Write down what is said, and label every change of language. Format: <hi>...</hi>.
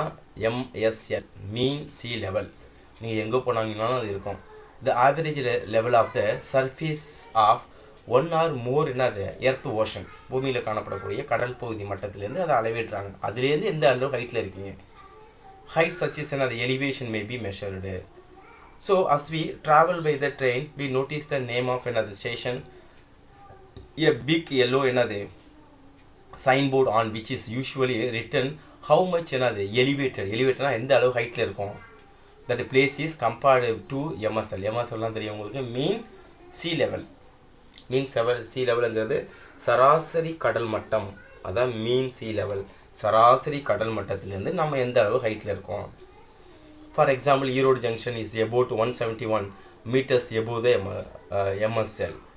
<ta>அதான் MSL, மீன் C level. நீங்கள் எங்கே போனாங்கன்னாலும் அது இருக்கும்.</ta> <en>the average level of the surface of 1 or more earth ocean,</en> <ta>பூமியில் காணப்படக்கூடிய கடல் பகுதி மட்டத்திலேருந்து அதை அளவிடுறாங்க. அதுலேருந்து எந்த அளவு ஹைட்டில் இருக்கீங்க.</ta> <en>Height such as the elevation may be measured. So as we travel by the train, we notice the name of another station, a big yellow signboard on which is usually written how much elevated.</en> <ta>Elevated எந்த அளவு ஹைட்டில் இருக்கும்.</ta> <en>That place is compared to MSL.</en> <ta>MSL தெரியும் உங்களுக்கு, மீன் C level. மீன் C லெவலுங்கிறது சராசரி கடல் மட்டம். அதான் மீன் சி லெவல். சராசரி கடல் மட்டத்திலேருந்து நம்ம எந்த அளவு ஹைட்டில் இருக்கோம்.</ta> <en>ஃபார் எக்ஸாம்பிள், Erode junction is about 171 metres above the MSL.</en>